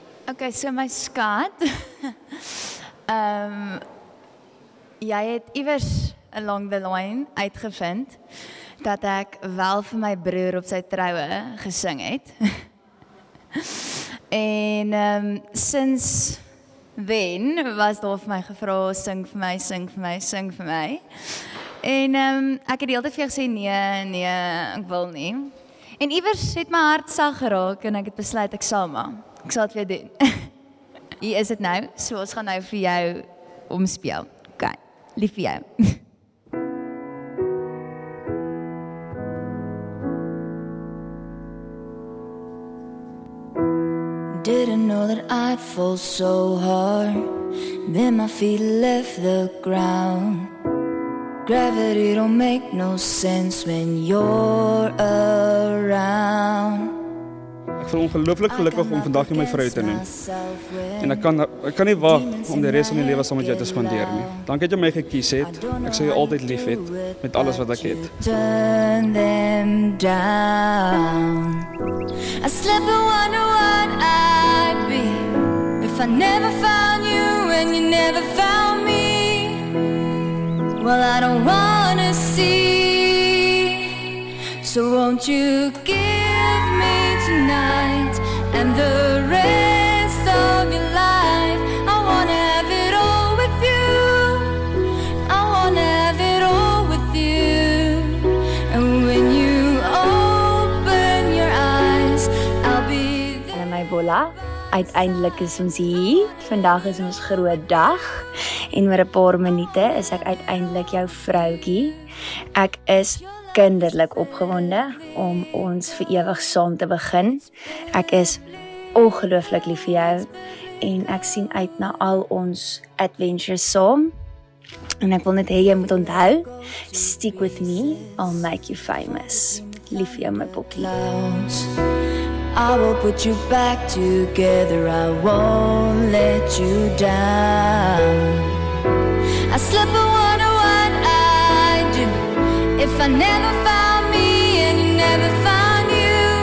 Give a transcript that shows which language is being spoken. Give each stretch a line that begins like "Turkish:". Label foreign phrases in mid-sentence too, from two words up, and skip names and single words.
Afrikaans: Okay, so my skat. Jy het iewers
English: along the line
Afrikaans: uitgevind dat ek wel vir my broer op sy troue gesing het. En
English: since then
Afrikaans: was daar vir my gevra, sing vir my, sing vir my, sing vir my. En ek het die hele tyd vir jou gesê, nee, ek wil nie. En iewers het my hart sag geraak en ek het besluit ek sal maar. Ek sal dit vir jou doen. Hier is dit nou, so ons gaan nou vir jou omspeel. Okay, lief vir jou.
English: Didn't know that I'd fall so hard. Then my feet left the ground. Gravity don't make no sense when you're around.
Afrikaans: Ek voel ongelooflik gelukkig om vandag nie my vrou te noem. En ek kan nie wag om die res van my lewe saam met jou te spandeer nie. Dankie dat jy my gekies het. Ek sal jou altyd lief hê met alles wat ek het.
English: Turn them down. I slept and wonder what I'd be if I never found you and you never found me. Well, I don't wanna see. So won't you give me tonight and the rest of your life? I wanna have it all with you. I wanna have it all with you. And when you open your eyes, I'll be there.
Afrikaans: En my bolla, uiteindelik is ons hier. Vandag is ons groot dag. En oor 'n paar minute is ek uiteindelik jou vroutjie. Ek is kinderlik opgewonde om ons vir ewig saam te begin. Ek is ongelooflik lief vir jou en ek sien uit na al ons adventures saam. En ek wil net hê jy moet onthou,
English: stick with me, I'll make you famous.
Afrikaans: Lief vir jou my pokkie.
English: I will put you back together, I won't let you down. I slip and wonder what I'd do if I never found me and you never found you.